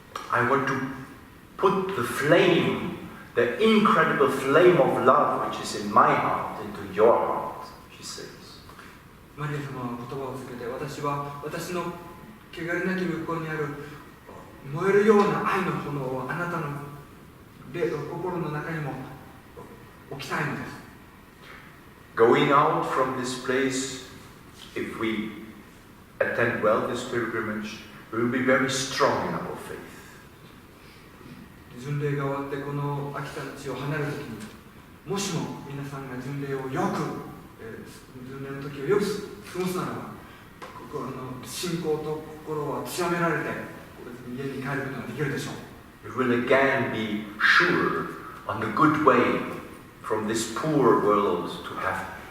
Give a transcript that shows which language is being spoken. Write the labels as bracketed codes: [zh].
[en] I want to put the flame, the incredible flame of love which is in my heart into your heart, she says. [ja] マリア様は言葉をつけて、私は私の汚れなき御心にある燃えるような愛の炎をあなたの心の中にも置きたいのです。 [en] Going out from this place, if we attend well this pilgrimage, we will be very strong in our faith. [ja] 巡礼が終わってこの秋田の地を離れるときに、もしも皆さんが巡礼をよく、巡礼の時をよく過ごすならば、信仰と心は強められて家に帰ることができるでしょう。 [en] We will again be sure on the good way from this poor world to heaven.